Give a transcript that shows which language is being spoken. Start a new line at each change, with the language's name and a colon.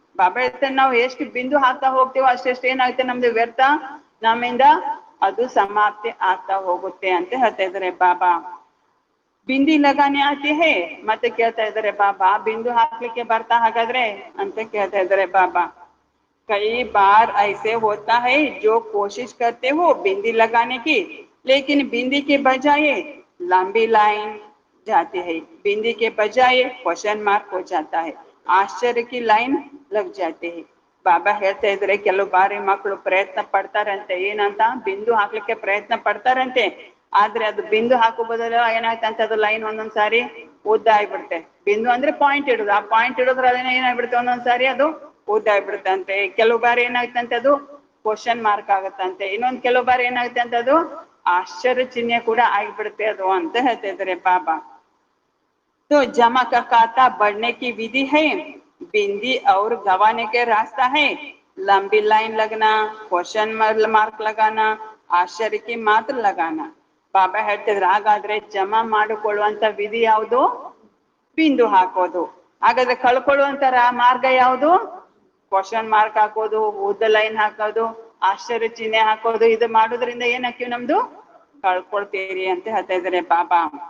Kannada: ಬಾಬಾ ಹೇಳ್ತಾರೆ ನಾವು ಎಷ್ಟು ಬಿಂದು ಹಾಕ್ತಾ ಹೋಗ್ತೀವೋ ಅಷ್ಟೆಷ್ಟು ಏನಾಗುತ್ತೆ ನಮ್ದು ವ್ಯರ್ಥ ನಮ್ಮಿಂದ ಅದು ಸಮಾಪ್ತಿ ಆಗ್ತಾ ಹೋಗುತ್ತೆ ಅಂತ ಹೇಳ್ತಾ ಇದಾರೆ ಬಾಬಾ.
Hindi: ಬಿಂದಿ ಲಗಾನೆ ಆತಿ ಹೇ
Kannada: ಮತ್ತೆ ಕೇಳ್ತಾ ಇದಾರೆ ಬಾಬಾ, ಬಿಂದು ಹಾಕ್ಲಿಕ್ಕೆ ಬರ್ತಾ ಹಾಗಾದ್ರೆ ಅಂತ ಕೇಳ್ತಾ ಇದಾರೆ ಬಾಬಾ.
Hindi: कई बार ऐसे होता है जो कोशिश करते हो बिंदी लगाने की, लेकिन बिंदी के बजाय लंबी लाइन जाती है, बिंदी के बजाय क्वेश्चन मार्क हो जाता है, आश्चर्य की लाइन लग जाती है.
Kannada: ಬಾಬಾ ಹೇಳ್ತಾ ಇದ್ರೆ ಕೆಲವು ಬಾರಿ ಮಕ್ಕಳು ಪ್ರಯತ್ನ ಪಡ್ತಾರಂತೆ, ಏನಂತ ಬಿಂದು ಹಾಕ್ಲಿಕ್ಕೆ ಪ್ರಯತ್ನ ಪಡ್ತಾರಂತೆ, ಆದ್ರೆ ಅದು ಬಿಂದು ಹಾಕೋ ಬದಲು ಏನಾಯ್ತಂತ ಅದು ಲೈನ್ ಒಂದೊಂದ್ಸಾರಿ ಉದ್ದ ಆಗ್ಬಿಡುತ್ತೆ. ಬಿಂದು ಅಂದ್ರೆ ಪಾಯಿಂಟ್ ಇಡುದು, ಆ ಪಾಯಿಂಟ್ ಇಡೋದ್ರ ಅದನ್ನ ಏನಾಗ್ಬಿಡುತ್ತೆ ಒಂದೊಂದ್ಸಾರಿ ಅದು ಉದ್ದ ಆಗ್ಬಿಡುತ್ತಂತೆ. ಕೆಲವು ಬಾರಿ ಏನಾಗ್ತಂತೆ ಅದು ಕ್ವಶನ್ ಮಾರ್ಕ್ ಆಗುತ್ತಂತೆ, ಇನ್ನೊಂದ್ ಕೆಲವು ಬಾರಿ ಏನಾಗುತ್ತೆ ಅಂತ ಅದು ಆಶ್ಚರ್ಯ ಚಿಹ್ನೆ ಕೂಡ ಆಗ್ಬಿಡುತ್ತೆ ಅದು ಅಂತ ಹೇಳ್ತಾ ಇದ್ದಾರೆ ಬಾಬಾ.
Hindi: तो जमा का खाता बढ़ने की विधि है, बिंदी और गवाने के रास्ता है, लंबी लाइन लगना, क्वेश्चन मार्क लगाना, आश्चर्य की मात्र लगाना.
Kannada: ಬಾಬಾ ಹೇಳ್ತಿದ್ರು ಹಾಗಾದ್ರೆ ಜಮಾ ಮಾಡಿಕೊಳ್ಳುವಂತ ವಿಧಿ ಯಾವುದು? ಬಿಂದು ಹಾಕೋದು. ಹಾಗಾದ್ರೆ ಕಳ್ಕೊಳ್ಳುವಂತ ಮಾರ್ಗ ಯಾವುದು? ಕ್ವಶನ್ ಮಾರ್ಕ್ ಹಾಕೋದು, ಉದ್ದ ಲೈನ್ ಹಾಕೋದು, ಆಶ್ಚರ್ಯ ಚಿಹ್ನೆ ಹಾಕೋದು. ಇದು ಮಾಡೋದ್ರಿಂದ ಏನಾಗ್ತೀವಿ ನಮ್ದು ಕಳ್ಕೊಳ್ತೀರಿ ಅಂತ ಹೇಳ್ತಾ ಇದಾರೆ ಬಾಬಾ.